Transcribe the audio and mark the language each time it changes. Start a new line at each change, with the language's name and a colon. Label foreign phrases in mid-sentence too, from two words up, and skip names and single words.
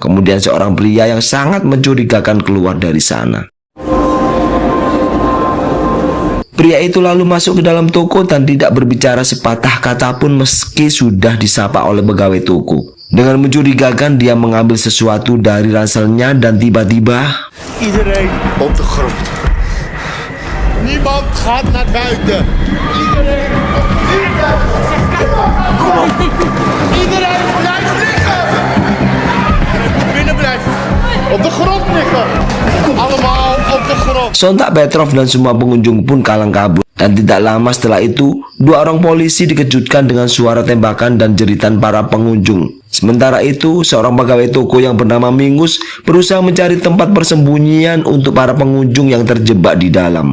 Indonesian: Kemudian seorang pria yang sangat mencurigakan keluar dari sana. Pria itu lalu masuk ke dalam toko dan tidak berbicara sepatah kata pun meski sudah disapa oleh pegawai toko. Dengan mencurigakan dia mengambil sesuatu dari ranselnya dan tiba-tiba
Dutch: Iedereen op de grond. Niemand gaat naar buiten. Iedereen op de grond. Iedereen blijft liggen. Binnen blijven. Op de grond liggen. Allemaal op de grond.
Indonesian: sontak Petrov dan semua pengunjung pun kalang kabut. Dan tidak lama setelah itu, dua orang polisi dikejutkan dengan suara tembakan dan jeritan para pengunjung. Sementara itu, seorang pegawai toko yang bernama Mingus berusaha mencari tempat persembunyian untuk para pengunjung yang terjebak di dalam.